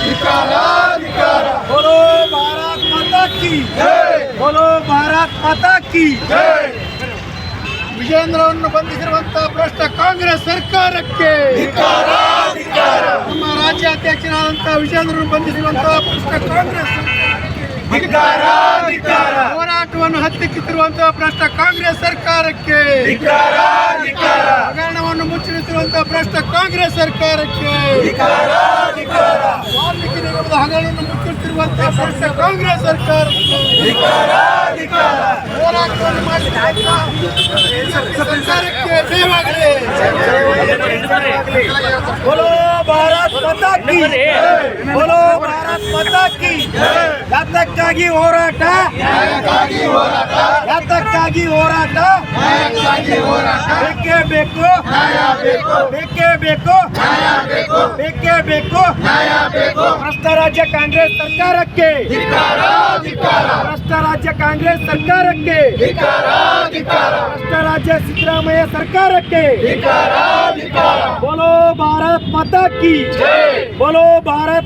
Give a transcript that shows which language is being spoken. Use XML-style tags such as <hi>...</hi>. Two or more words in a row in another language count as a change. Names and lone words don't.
<hi>बोलो भारत माता की जय, बोलो भारत माता की जय.</hi> <kn>ವಿಜೇಂದ್ರವನ್ನು ಬಂಧಿಸಿರುವಂತಹ ಭ್ರಷ್ಟ ಕಾಂಗ್ರೆಸ್ ಸರ್ಕಾರಕ್ಕೆ ನಮ್ಮ ರಾಜ್ಯಾಧ್ಯಕ್ಷರಾದಂತಹ ವಿಜೇಂದ್ರನ್ನು ಬಂಧಿಸಿರುವಂತಹ ಭ್ರಷ್ಟ ಕಾಂಗ್ರೆಸ್ ಹೋರಾಟವನ್ನು ಹತ್ತಿಕ್ಕಿರುವಂತಹ ಭ್ರಷ್ಟ ಕಾಂಗ್ರೆಸ್ ಸರ್ಕಾರಕ್ಕೆ ಹಗರಣವನ್ನು ಮುಚ್ಚಿರುತ್ತಿರುವಂತಹ ಭ್ರಷ್ಟ ಕಾಂಗ್ರೆಸ್ ಸರ್ಕಾರಕ್ಕೆ ವಾಲ್ಮೀಕಿ ನಿಗಮದ ಹಗರಣವನ್ನು ಮುಚ್ಚಿರುತ್ತಿರುವಂತಹ ಭ್ರಷ್ಟ ಕಾಂಗ್ರೆಸ್ ಸರ್ಕಾರಕ್ಕೆ ಹೋರಾಟವನ್ನು ಮಾಡಿದ ಸರ್ಕಾರಕ್ಕೆ ಜಯವಾಗಲಿ.</kn> <hi>बोलो भारत माता की, बोलो भारत माता की.</hi> <kn>ಯಾತಕ್ಕಾಗಿ ಹೋರಾಟ, ಯಾತಕ್ಕಾಗಿ ಹೋರಾಟ, ಬೇಕೇ ಬೇಕು, ಬೇಕೇ ಬೇಕು, ಬೇಕೇ ಬೇಕು. ಭ್ರಷ್ಟ ರಾಜ್ಯ ಕಾಂಗ್ರೆಸ್ ಸರ್ಕಾರಕ್ಕೆ, ಭ್ರಷ್ಟ ರಾಜ್ಯ ಕಾಂಗ್ರೆಸ್ ಸರ್ಕಾರಕ್ಕೆ, ಭ್ರಷ್ಟ ರಾಜ್ಯ ಸಿದ್ದರಾಮಯ್ಯ ಸರ್ಕಾರಕ್ಕೆ</kn> <hi>बोलो भारत माता की जय, बोलो भारत.</hi>